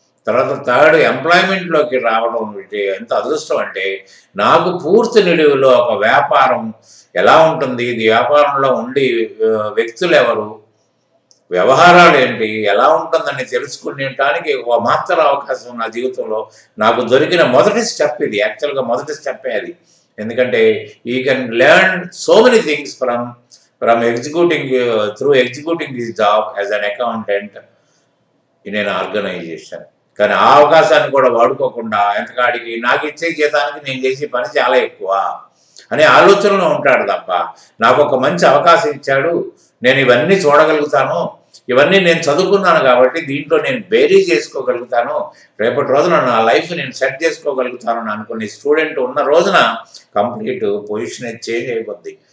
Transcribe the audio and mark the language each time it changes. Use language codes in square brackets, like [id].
[te] తర్వాత థర్డ్ ఎంప్లాయ్మెంట్లోకి రావడం ఎంత అదృష్టం అంటే, నాకు పూర్తి నిలువులో ఒక వ్యాపారం ఎలా ఉంటుంది, ఇది వ్యాపారంలో ఉండి వ్యక్తులు ఎవరు, వ్యవహారాలు ఏంటి, ఎలా ఉంటుందని తెలుసుకునేటానికి ఒక మాత్రం అవకాశం నా జీవితంలో నాకు దొరికిన మొదటి స్టెప్ ఇది. యాక్చువల్గా మొదటి స్టెప్పే అది. ఎందుకంటే [en] ఈ can learn so many things from executing his job as an accountant in an organization. [te] కానీ ఆ అవకాశాన్ని కూడా వాడుకోకుండా ఎంతకాడికి నాకు ఇచ్చే జీతానికి నేను చేసే పని చాలా ఎక్కువ అనే ఆలోచనలో ఉంటాడు తప్ప, నాకు ఒక మంచి అవకాశం ఇచ్చాడు, నేను ఇవన్నీ చూడగలుగుతాను, ఇవన్నీ నేను చదువుకున్నాను కాబట్టి దీంట్లో నేను బేరీ చేసుకోగలుగుతాను, రేపటి రోజున నా లైఫ్ నేను సెట్ చేసుకోగలుగుతాను అని అనుకునే స్టూడెంట్ ఉన్న రోజున కంప్లీట్ పొజిషన్ చేంజ్ అయిపోద్ది.